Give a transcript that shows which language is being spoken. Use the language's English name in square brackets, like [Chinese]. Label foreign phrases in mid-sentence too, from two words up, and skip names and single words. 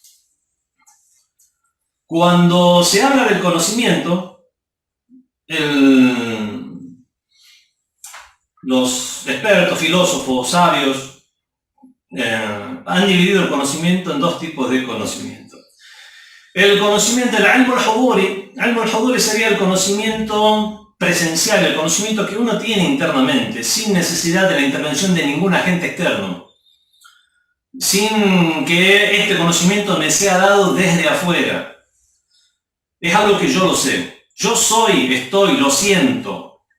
[Spanish] Cuando se habla del conocimiento, los expertos, filósofos, sabios, han dividido el conocimiento en 2 tipos de conocimiento. El conocimiento del [Arabic] علم الحضوري. علم الحضوري [Spanish] sería el conocimiento presencial, el conocimiento que uno tiene internamente, sin necesidad de la intervención de ningún agente externo, sin que este conocimiento me sea dado desde afuera. Es algo que yo lo sé. Yo soy, estoy, lo siento.